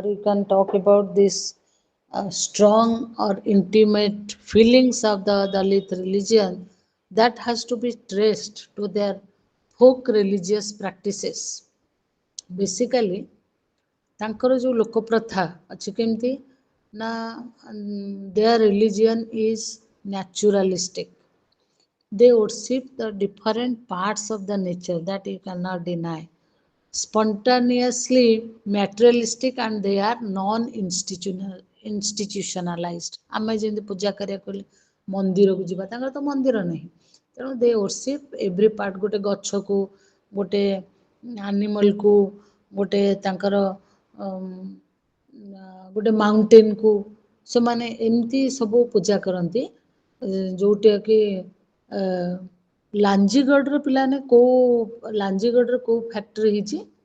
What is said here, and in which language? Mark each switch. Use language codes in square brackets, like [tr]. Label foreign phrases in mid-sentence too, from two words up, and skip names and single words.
[en] you can talk about this strong or intimate feelings of the Dalit religion, that has to be traced to their folk religious practices. [or] Basically ତାଙ୍କର ଯେଉଁ ଲୋକପ୍ରଥା ଅଛି କେମିତି ନା [en] their religion is naturalistic. They worship the different parts of the nature that you cannot deny. Spontaneously materialistic, and they are non institutionalized. [or] ଆମେ ଯେମିତି ପୂଜା କରିବାକୁ ହେଲେ ମନ୍ଦିରକୁ ଯିବା, ତାଙ୍କର ତ ମନ୍ଦିର ନାହିଁ, ତେଣୁ ଦେ [en] worship every part, [or] ଗୋଟେ ଗଛକୁ, ଗୋଟେ ଆନିମଲକୁ, ଗୋଟେ ତାଙ୍କର ଗୋଟେ ମାଉଣ୍ଟେନକୁ ସେମାନେ ଏମିତି ସବୁ ପୂଜା କରନ୍ତି, ଯେଉଁଟାକି ଲାଞ୍ଜିଗଡ଼ର ପିଲାମାନେ କେଉଁ ଲାଞ୍ଜିଗଡ଼ର କେଉଁ ଫ୍ୟାକ୍ଟ୍ରି ହେଇଛି?